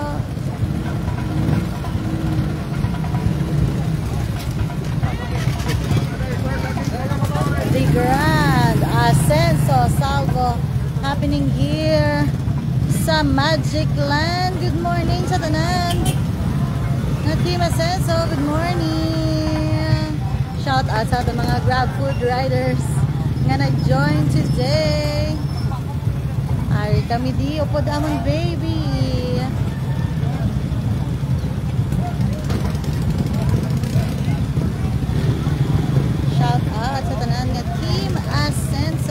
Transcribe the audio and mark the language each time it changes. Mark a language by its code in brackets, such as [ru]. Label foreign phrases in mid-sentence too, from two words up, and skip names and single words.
[en] The Grand Ascenso Salvo happening here sa Magic Land. Good morning [hil] sa tanan na Team Ascenso. [en] Good morning. Shout out [hil] sa ating mga Grab Food riders nga nag-join today. Ari kami di upod amon baby. [en] Shout out [hil] sa tanan nga Team Ascenso.